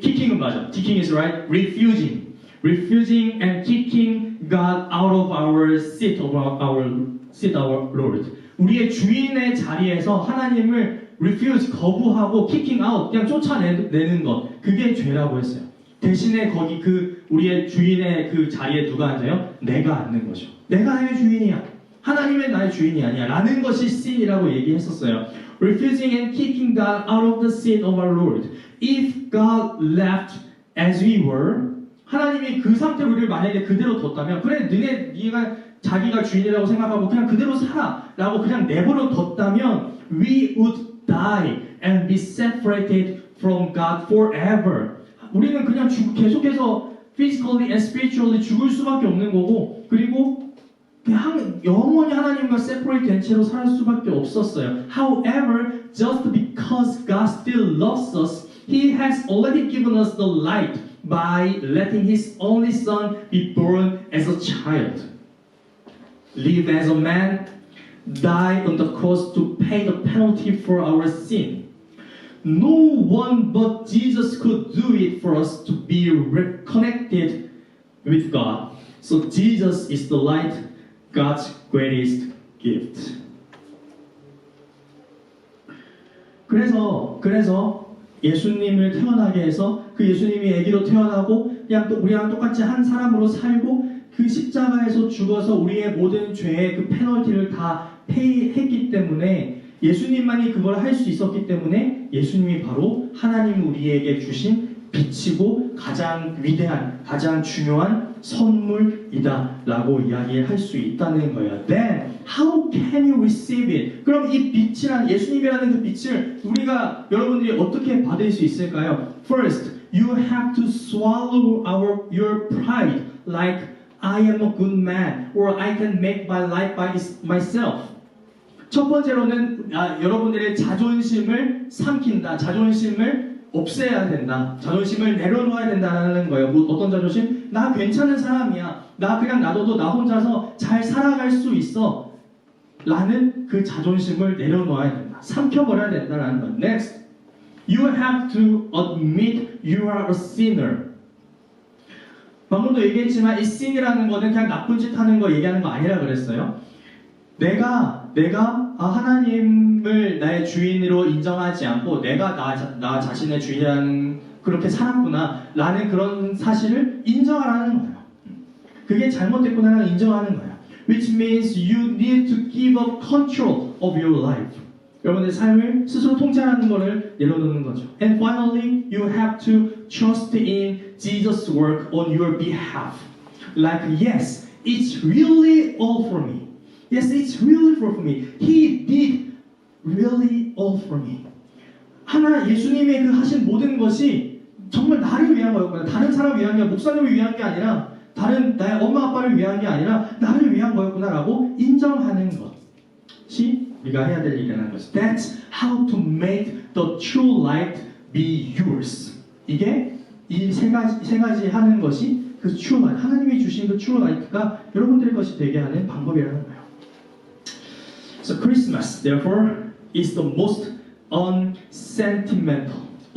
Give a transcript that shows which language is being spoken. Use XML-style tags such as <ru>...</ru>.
<ko>kicking은 맞아.</ko> <en>kicking is right. refusing. refusing and kicking God out of our seat of our Lord.</en> <ko>우리의 주인의 자리에서 하나님을 refuse 거부하고</ko> <en>kicking out</en> <ko>그냥 쫓아내는 것 그게 죄라고 했어요. 대신에 거기 그 우리의 주인의 그 자리에 누가 앉아요? 내가 앉는 거죠. 내가 나의 주인이야. 하나님은 나의 주인이 아니야. 라는 것이 sin이라고 얘기했었어요.</ko> <en>Refusing and kicking God out of the seat of our Lord. If God left as we were,</en> <ko>하나님이 그 상태로 우리를 만약에 그대로 뒀다면 그래 네가 자기가 주인이라고 생각하고 그냥 그대로 살아 라고 그냥 내버려 뒀다면</ko> <en>we would die and be separated from God forever.</en> <ko>우리는 그냥 계속해서</ko> <en>physically and spiritually</en> <ko>죽을 수밖에 없는 거고 그리고 그냥 영원히 하나님과 separate 된 채로 살 수밖에 없었어요.</ko> <en>However, just because God still loves us, He has already given us the light by letting His only Son be born as a child, live as a man, die on the cross to pay the penalty for our sin. No one but Jesus could do it for us to be reconnected with God. So Jesus is the light, God's greatest gift.</en> <ko>그래서 예수님을 태어나게 해서 그 예수님이 아기로 태어나고 그냥 또 우리랑 똑같이 한 사람으로 살고 그 십자가에서 죽어서 우리의 모든 죄의 그 페널티를 다 페이했기 때문에 예수님만이 그걸 할 수 있었기 때문에 예수님이 바로 하나님 우리에게 주신 빛이고 가장 위대한, 가장 중요한 선물이다 라고 이야기할 수 있다는 거예요.</ko> <en>Then, how can you receive it?</en> <ko>그럼 이 빛이란, 예수님이라는 그 빛을 우리가 여러분들이 어떻게 받을 수 있을까요?</ko> <en>First, you have to swallow your pride like I am a good man or I can make my life by myself.</en> <ko>첫 번째로는 여러분들의 자존심을 삼킨다. 자존심을 없애야 된다. 자존심을 내려놓아야 된다는 거예요. 어떤 자존심? 나 괜찮은 사람이야. 나 그냥 놔둬도 나 혼자서 잘 살아갈 수 있어. 라는 그 자존심을 내려놓아야 된다. 삼켜버려야 된다는 거예요.</ko> <en>Next, you have to admit you are a sinner.</en> <ko>방금도 얘기했지만 이 sin이라는 거는 그냥 나쁜 짓 하는 거 얘기하는 거 아니라 그랬어요. 내가 하나님을 나의 주인으로 인정하지 않고 내가 나 자신의 주인이라는 그렇게 살았구나 라는 그런 사실을 인정하라는 거예요. 그게 잘못됐구나라는 인정하는 거예요.</ko> <en>Which means you need to give up control of your life.</en> <ko>여러분의 삶을 스스로 통제하는 것을 내려놓는 거죠.</ko> <en>And finally, you have to trust in Jesus' work on your behalf. Like, yes, it's really all for me. Yes, it's really for me. He did really all for me.</en> <ko>예수님의 그 하신 모든 것이 정말 나를 위한 거였구나. 다른 사람을 위한 게 목사님을 위한 게 아니라 다른 나의 엄마 아빠를 위한 게 아니라 나를 위한 거였구나라고 인정하는 것이 우리가 해야 될 일이라는 거죠.</ko> <en>That's how to make the true light be yours.</en> <ko>이게 이 세 가지 하는 것이 그</ko> <en>true light,</en> <ko>하나님이 주신 그 true light가 여러분들의 것이 되게 하는 방법이라는 거예요.</ko> <en>So Christmas, therefore, is the most unsentimental.</en>